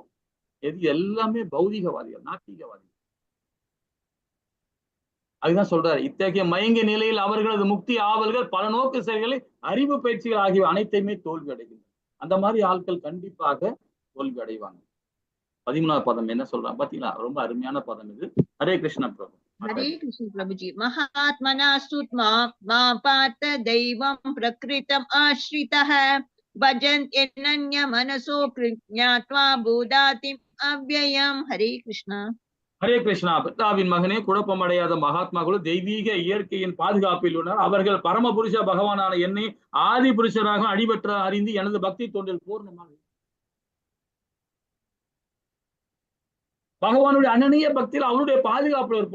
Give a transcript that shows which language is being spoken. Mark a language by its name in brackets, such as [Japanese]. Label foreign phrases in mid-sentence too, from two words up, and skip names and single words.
[Tamil] இது எல்லாமே பௌதிகவாதிகள், நாத்திகவாதிகள். அதுதான் சொல்றாரு, இத்தகைய மயங்கிய நிலையில் அவர்களது முக்தி ஆவல்கள், பல நோக்கு செயல்களை, அறிவு பயிற்சிகள் ஆகியவை அனைத்தையுமே தோல்வி அடைகின்றன. அந்த மாதிரி ஆட்கள் கண்டிப்பாக தோல்வி அடைவாங்க. 13வது பதம் என்ன சொல்றாங்க பாத்தீங்களா? ரொம்ப அருமையான பதம் இது. ஹரே கிருஷ்ண பிரபு. [Sanskrit] हरे कृष्ण प्रभुजी। महात्मना स्तुत्वा मा पार्थ दैवं प्रकृतम् आश्रितः भजन्त्यनन्य मनसो ज्ञात्वा भूतादिम् अव्ययम्। हरे कृष्णा. [Tamil] ஹரே கிருஷ்ணா. பித்தாவின் மகனே, குழப்பமடையாத மகாத்மாக்களும் தெய்வீக இயற்கையின் பாதுகாப்பில் உள்ளனர். அவர்கள் பரமபுருஷ பகவானான என்னை ஆதி புருஷராக அடிபற்ற அறிந்து எனது பக்தி தொண்டில் பூர்ணமாக பகவானுடைய அனனிய பக்தியில் அவருடைய பாதுகாப்புல இருப்போம்.